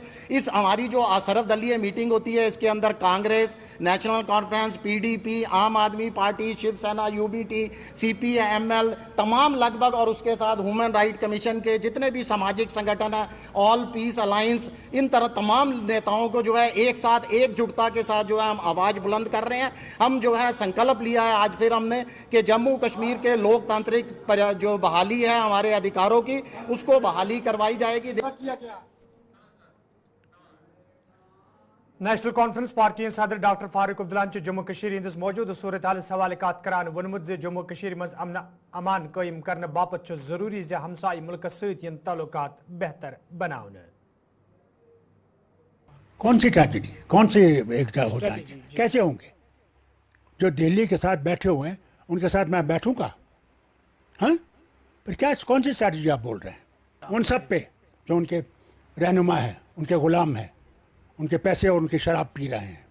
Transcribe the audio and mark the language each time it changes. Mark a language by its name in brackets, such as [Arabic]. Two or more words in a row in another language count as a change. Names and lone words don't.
[Hindi] इस हमारी जो सर्वदलीय मीटिंग होती है, इसके अंदर कांग्रेस, नेशनल कॉन्फ्रेंस, PDP, आम आदमी पार्टी, शिवसेना, UBT, CPML, तमाम लगभग, और उसके साथ [English] Human Right Commission [Hindi] के जितने भी सामाजिक संगठन हैं, ऑल पीस अलायंस, इन तरह तमाम नेताओं को जो है एक साथ एकजुटता के साथ जो है हम आवाज़ बुलंद कर रहे हैं। हम जो है संकल्प लिया है आज फिर हमने कि जम्मू कश्मीर के लोकतांत्रिक जो बहाली है हमारे अधिकारों की, उसको बहाली करवाई जाएगी। [Kashmiri] नेशनल कॉन्फ्रेंस पार्टी सदर डॉक्टर फारूक अब्दुल्ला जम्मू कश्मीर हंदिस मौजूद सूरत हालस हवाले कत करान वोनमुत जे जम्मू कश्मीर मज अमन अमान कायम करने बापत जरूरी जे हमसाई मुल्क सत ताल्लुकात बेहतर बनावन। [Hindi] कौन सी ट्रेजेडी, कौन से एक हो जाएंगे, कैसे होंगे? जो दिल्ली के साथ बैठे हुए हैं उनके साथ मैं बैठूंगा? हाँ, फिर क्या, कौन सी स्ट्रैटेजी आप बोल रहे हैं? उन सब पे जो उनके रहनुमा हैं, उनके ग़ुलाम हैं, उनके पैसे और उनकी शराब पी रहे हैं।